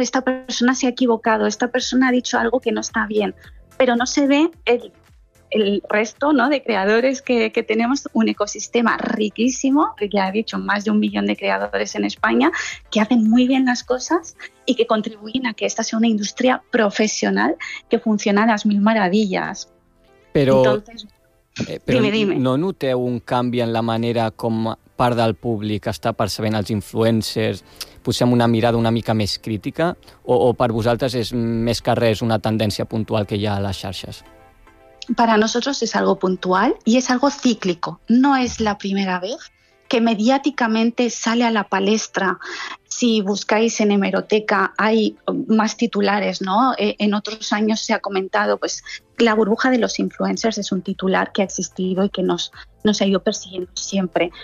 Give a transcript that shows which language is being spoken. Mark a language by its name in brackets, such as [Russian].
[Spanish] Esta persona se ha equivocado, esta persona ha dicho algo que no está bien, pero no se ve el resto, ¿no?, de creadores que tenemos, un ecosistema riquísimo, que ya he dicho, más de 1,000,000 de creadores en España, que hacen muy bien las cosas y que contribuyen a que esta sea una industria profesional que funciona a las mil maravillas. Pero, entonces, pero dime. [Catalan] ¿No noteu un canvi en la manera com part del públic està percebent els influencers? Posem una mirada una mica més crítica? O per vosaltres és més que res una tendència puntual que hi ha a les xarxes? [Spanish] Para nosotros es algo puntual y es algo cíclico. No es la primera vez que mediáticamente sale a la palestra. Si buscáis en hemeroteca hay más titulares, ¿no? En otros años se ha comentado, pues la burbuja de los influencers es un titular que ha existido y que nos ha ido persiguiendo siempre.